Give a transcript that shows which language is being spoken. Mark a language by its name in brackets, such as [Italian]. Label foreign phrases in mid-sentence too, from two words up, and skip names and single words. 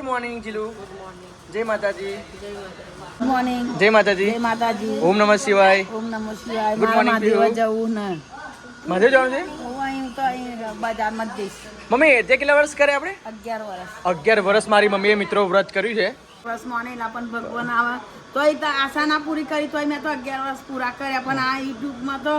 [Hindi] मॉर्निंग जिलू। जय माता जी। [English] good morning. [Hindi] जय माता जी। जय माता जी। [Sanskrit] ओम नमः शिवाय। ओम नमः शिवाय। [English] good morning [Gujarati] महादेव જવું ને મહાદેવ જવાનું છે અહીં તો અહીં બજારમાં જ જઈશ। મમ્મી તે કેટલા વર્ષ કરે આપણે 11 વર્ષ 11 વર્ષ મારી મમ્મીએ મિત્રો વ્રત કર્યું છે। વર્ષ માનેલા પણ ભગવાન આવે તોય તો આશા ના પૂરી કરી તોય મેં તો 11 વર્ષ પૂરા કર્યા પણ આ યુટ્યુબમાં તો